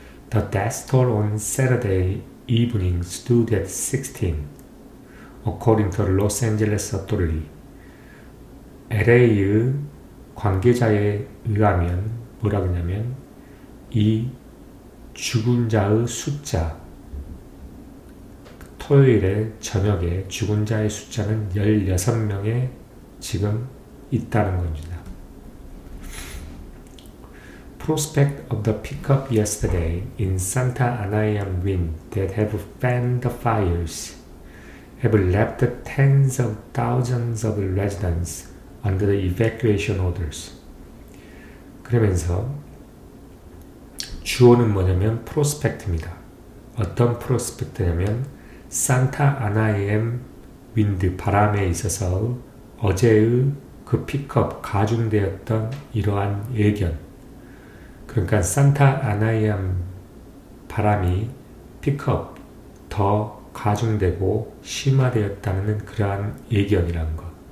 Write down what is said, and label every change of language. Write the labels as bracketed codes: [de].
[en] The death toll on Saturday evening stood at 16, according to the Los Angeles Authority. [ko] LA의 관계자에 의하면 뭐라고 하냐면 이 죽은 자의 숫자, 토요일에 저녁에 죽은 자의 숫자는 16명에 지금 있다는 겁니다. [en] Prospect of the pickup yesterday in Santa Ana wind that have fanned the fires have left tens of thousands of residents under the evacuation orders. [ko] 그러면서 주어는 뭐냐면 프로스펙트입니다. 어떤 프로스펙트냐면 산타 아나이엠 윈드 바람에 있어서 어제의 그 픽업 가중되었던 이러한 예견, 그러니까 산타 아나이암 바람이 픽업 더 가중되고 심화되었다는 그러한 예견이라는 것.